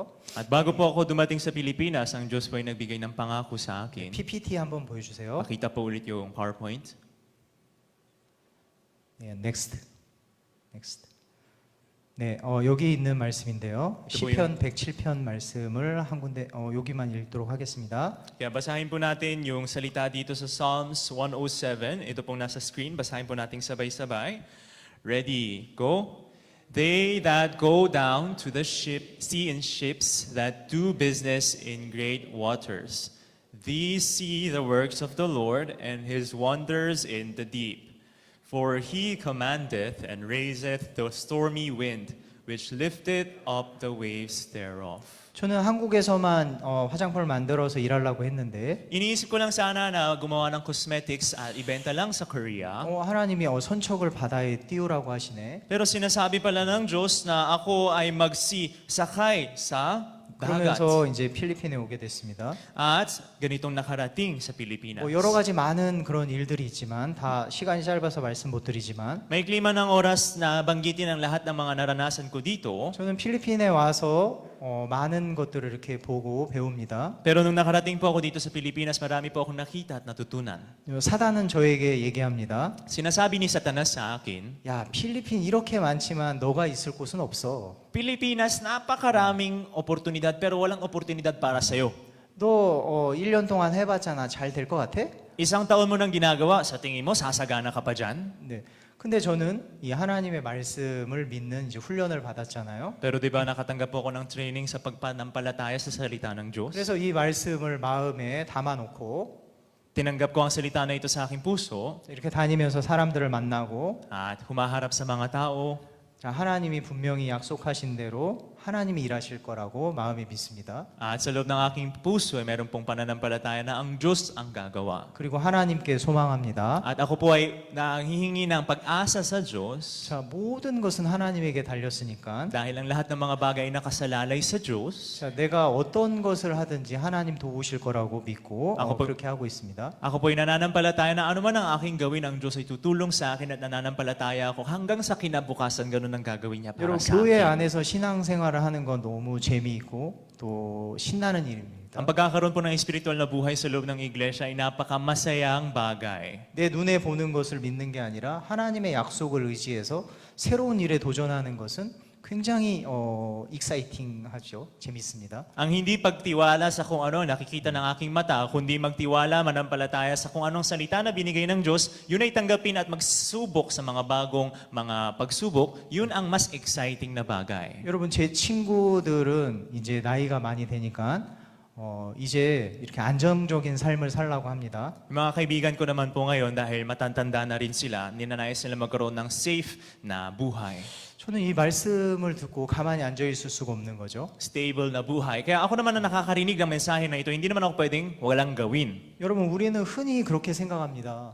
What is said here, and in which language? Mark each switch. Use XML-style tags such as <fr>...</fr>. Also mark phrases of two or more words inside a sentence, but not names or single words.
<tl>At bago po ako dumating sa Pilipinas, ang Diyos po ay nagbigay ng pangako sa akin.</tl> <ko>PPT 한번 보여주세요.</ko> <tl>Pakita po ulit yung PowerPoint.</tl> <ko>네, next. 네, 여기 있는 말씀인데요.</ko> <tl>ito po</tl> <ko>시편 107편 말씀을 한 군데 여기만 읽도록 하겠습니다.</ko> <tl>Kaya basahin po natin yung salita dito sa Psalms 107. Ito pong nasa screen. Basahin po natin sabay-sabay.</tl> <en>Ready, go. They that go down to the sea in ships that do business in great waters. These see the works of the Lord and his wonders in the deep. For he commandeth and raiseth the stormy wind, which lifteth up the waves thereof.</en> <ko>저는 한국에서만 화장품을 만들어서 일하려고 했는데</ko> <tl>Iniisip ko lang sana na gumawa ng cosmetics at ibenta lang sa Korea.</tl> <ko>하나님이 선척을 바다에 띄우라고 하시네.</ko> <tl>Pero sinasabi pala ng Diyos na ako ay magsisakay sa dagat.</tl> <ko>그러면서 이제 필리핀에 오게 됐습니다.</ko> <tl>At ganitong nakarating sa Pilipinas.</tl> <ko>여러 가지 많은 그런 일들이 있지만 다 시간이 짧아서 말씀 못 드리지만</ko> <tl>Maikli man ang oras na banggitin ang lahat ng mga naranasan ko dito.</tl> <ko>저는 필리핀에 와서 많은 것들을 이렇게 보고 배웁니다.</ko> <tl>Pero nung nakarating po ako dito sa Pilipinas, marami po akong nakita at natutunan.</tl> <ko>사단은 저에게 얘기합니다.</ko> <tl>Sinasabi ni Satanas sa akin,</tl> <ko>야, 필리핀 이렇게 많지만 너가 있을 곳은 없어.</ko> <tl>Pilipinas, napakaraming oportunidad pero walang oportunidad para sa'yo.</tl> <ko>너 1년 동안 해봤잖아. 잘 될 것 같아?</ko> <tl>Isang taon mo nang ginagawa, sa tingin mo, sasagana ka pa dyan?</tl> <ko>네. 근데 저는 이 하나님의 말씀을 믿는 이제 훈련을 받았잖아요.</ko> <tl>Pero di ba nakatanggap po ako ng training sa pagpanampalataya sa salita ng Diyos?</tl> <ko>그래서 이 말씀을 마음에 담아놓고</ko> <tl>Tinanggap ko ang salita na ito sa aking puso</tl> <ko>이렇게 다니면서 사람들을 만나고</ko> <tl>at humaharap sa mga tao.</tl> <ko>자, 하나님이 분명히 약속하신 대로 하나님이 일하실 거라고 마음이 믿습니다.</ko> <tl>At sa loob ng aking puso ay meron pong pananampalataya na ang Diyos ang gagawa.</tl> <ko>그리고 하나님께 소망합니다.</ko> <tl>At ako po ay nanghihingi ng pag-asa sa Diyos</tl> <ko>자, 모든 것은 하나님에게 달렸으니까</ko> <tl>dahil ang lahat ng mga bagay ay nakasalalay sa Diyos.</tl> <ko>자, 내가 어떤 것을 하든지 하나님 도우실 거라고 믿고</ko> <tl>ako po-</tl> <ko>그렇게 하고 있습니다.</ko> <tl>Ako po ay nananampalataya na anuman ang aking gawin, ang Diyos ay tutulong sa akin at nananampalataya ako hanggang sa kinabukasan ganun ang gagawin niya para</tl> <ko>여러분</ko> <tl>sa</tl> <ko>교회</ko> <tl>akin.</tl> <ko>안에서 신앙생활을 하는 건 너무 재미있고 또 신나는 일입니다.</ko> <tl>Ang pagkakaroon po ng espiritual na buhay sa loob ng iglesia ay napakamasayang bagay.</tl> <ko>내 눈에 보는 것을 믿는 게 아니라 하나님의 약속을 의지해서 새로운 일에 도전하는 것은 굉장히 exciting하죠. 재밌습니다.</ko> <tl>Ang hindi pagtiwala sa kung ano nakikita ng aking mata, kundi magtiwala manampalataya sa kung anong salita na binigay ng Diyos, yun ay tanggapin at magsubok sa mga bagong mga pagsubok, yun ang mas exciting na bagay.</tl> <ko>여러분 제 친구들은 이제 나이가 많이 되니까 이제 이렇게 안정적인 삶을 살라고 합니다.</ko> <tl>Yung mga kaibigan ko naman po ngayon dahil matatanda na rin sila, ninanayos nila magkaroon ng safe na buhay.</tl> <ko>저는 이 말씀을 듣고 가만히 앉아 있을 수가 없는 거죠.</ko> <tl>Stable na buhay. Kaya ako naman na nakakarinig ng mensahe na ito, hindi naman ako pwedeng walang gawin.</tl> <ko>여러분 우리는 흔히 그렇게 생각합니다.</ko>